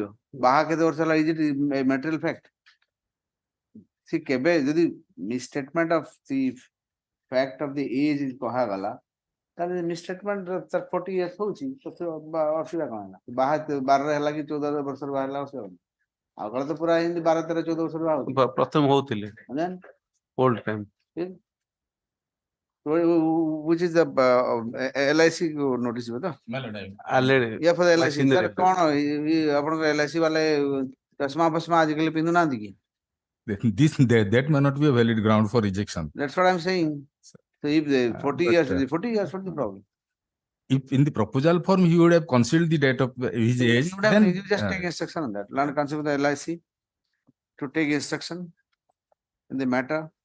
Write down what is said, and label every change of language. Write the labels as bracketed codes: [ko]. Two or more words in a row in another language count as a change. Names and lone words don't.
[or] ବାହା କେତେ ବର୍ଷ ହେଲା [en] is it material fact? [or] ସେ କେବେ ଯଦି [en] misstatement of the fact of the age [or] କୁହାଗଲା ତାହେଲେ ମିସଷ୍ଟେଟମେଣ୍ଟ 40 ଇୟର୍ସ ହଉଛି ଅସୁବିଧା କଣ ହେଲା? ବାହା 12 ହେଲା କି 14 ବର୍ଷର ବାହା ହେଲା ଅସୁବିଧା କଣ? ଆଉ କାଳେ ତ ପୁରା ଏମିତି 12 13 14 ବର୍ଷର ବାହା ହଉଥିଲେ। ପ୍ରଥମ ହଉଥିଲେ [en] old time which is the LIC notice ତ? [or] या [en] for LIC sir [or] କଣ ଆପଣଙ୍କ LIC ବାଲେ ଚଷମା ଫସମା ଆଜିକାଲି ପିନ୍ଧୁ ନାହାନ୍ତି କି? [en] That may not be a valid ground for rejection. That's what I'm saying. So if the 40 years, 40 years, what's the problem? If in the proposal form he would have concealed the date of his age, then You just take instruction on that. Learn concept of the LIC to take instruction in the matter.